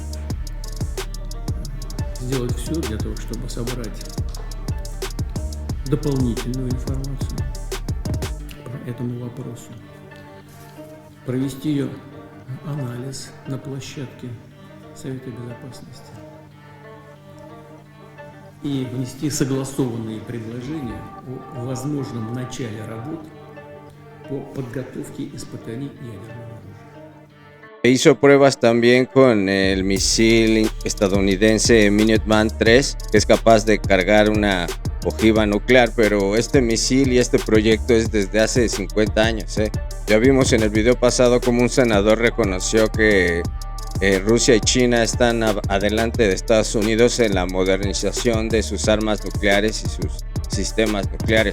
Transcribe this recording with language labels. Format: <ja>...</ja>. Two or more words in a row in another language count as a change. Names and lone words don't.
<ru>сделать все для того, чтобы собрать дополнительную информацию по этому вопросу, провести ее анализ на площадке Совета Безопасности и внести согласованные предложения о возможном начале работ по подготовке испытаний ядерного оружия.</ru> <es>Hizo pruebas también con el misil estadounidense Minuteman III, que es capaz de cargar una ojiva nuclear, pero este misil y este proyecto es desde hace 50 años. Ya vimos en el video pasado como un senador reconoció que Rusia y China están adelante de Estados Unidos en la modernización de sus armas nucleares y sus sistemas nucleares.</es>